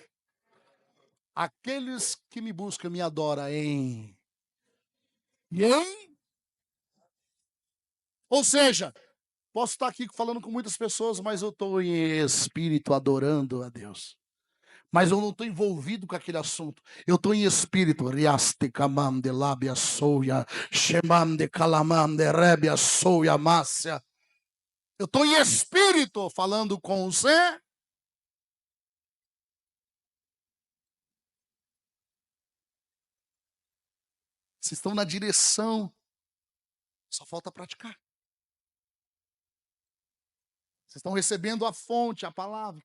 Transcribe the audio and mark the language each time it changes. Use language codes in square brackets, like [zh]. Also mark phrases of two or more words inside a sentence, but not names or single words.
[pt] Aqueles que me buscam me adoram em. E em? Ou seja, posso estar aqui falando com muitas pessoas, mas eu estou em espírito adorando a Deus. Mas eu não estou envolvido com aquele assunto. Eu estou em espírito. Riaste kamande labia soia, shemande calamande rebia soia mássia. Eu estou em espírito falando com você. Vocês estão na direção. Só falta praticar. Vocês estão recebendo a fonte, a palavra.